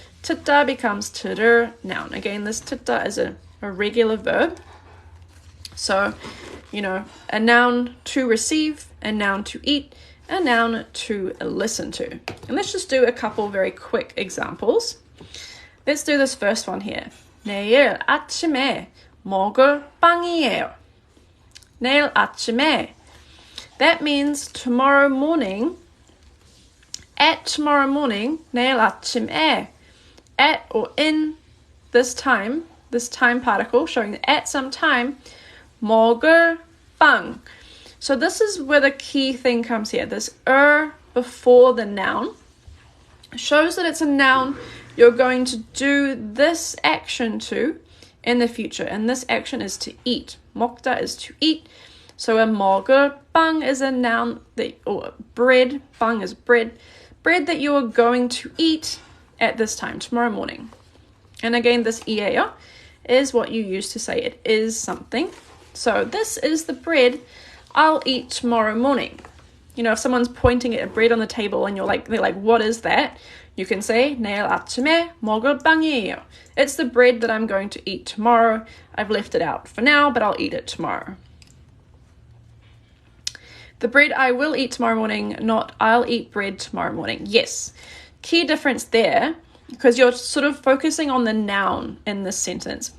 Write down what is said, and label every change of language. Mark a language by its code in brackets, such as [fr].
[en] 듣다 becomes 들을, noun. Again, this 듣다 is a regular verb. So, a noun to receive, a noun to eat, a noun to listen to. And let's just do a couple very quick examples. Let's do this first one here. [ko] 내일 아침에 먹을 빵이에요. 내일 아침에. [en] That means tomorrow morning. At tomorrow morning, 내일 아침에. At or in this time particle showing that at some time, 먹을 빵. So this is where the key thing comes here. This before the noun shows that it's a noun you're going to do this action to in the future. And this action is to eat. 먹다 is to eat. So a 먹을 빵 is a noun or bread. 빵 is bread. Bread that you are going to eat at this time, tomorrow morning. And again, this 이에요 is what you use to say it is something. So this is the bread I'll eat tomorrow morning. If someone's pointing at a bread on the table and they're like, what is that? You can say, 내일 아침에 먹을 빵이에요. It's the bread that I'm going to eat tomorrow. I've left it out for now, but I'll eat it tomorrow. The bread I will eat tomorrow morning, not I'll eat bread tomorrow morning. Yes. Key difference there, because you're sort of focusing on the noun in this sentence.